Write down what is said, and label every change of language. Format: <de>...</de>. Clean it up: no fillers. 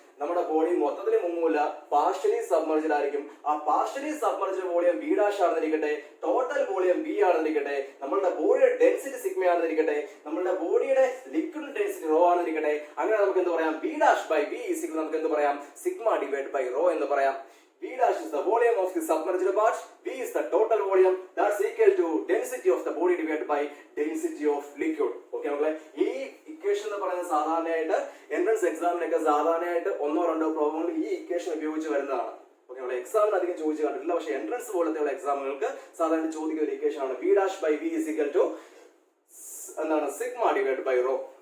<ml>നമ്മുടെ ബോഡി മൊത്തത്തിൽ മുങ്ങൂല, partially submerged ആയിരിക്കും. ആ പാർഷ്യലി സബ്മർജ്ഡ് വോളിയം V' ആണെന്നിരിക്കട്ടെ, ടോട്ടൽ വോളിയം V ആണെന്നിരിക്കട്ടെ, നമ്മളുടെ ബോഡിയുടെ ഡെൻസിറ്റി സിഗ്മ ആണെന്നിരിക്കട്ടെ, നമ്മളുടെ ബോഡിയുടെ ലിക്വിഡ് ഡെൻസിറ്റി റോ ആണെന്നിരിക്കട്ടെ. അങ്ങനെ നമുക്ക് എന്ത് പറയാം? V' ബൈ V ഈക്വൽ നമുക്ക് എന്ത് പറയാം? സിഗ്മ ഡിവൈഡ് ബൈ റോ എന്ന് പറയാം.</ml> <en>V' is the volume of the submerged part, V is the total volume, that's equal to density of the body divided by density of liquid.</en> <ml>Okay മക്കളെ, ഈ equation എന്ന് പറയുന്നത് സാധാരണയായിട്ട് entrance എക്സാമിനൊക്കെ സാധാരണയായിട്ട് 1-2 പ്രോബ്ലങ്ങൾ ഈ ഇക്വേഷൻ ഉപയോഗിച്ച് വരുന്നതാണ്. ഓക്കെ മക്കളെ, എക്സാമിന് അധികം ചോദിച്ചു കണ്ടിട്ടില്ല, പക്ഷേ എൻട്രൻസ് പോലത്തെയുള്ള എക്സാമുകൾക്ക് സാധാരണ ചോദിക്കുന്ന ഒരു ഇക്വേഷൻ ആണ് V' by V</ml> <en>is equal to</en> <ml>എന്താണ്? Sigma divide by rho.</ml>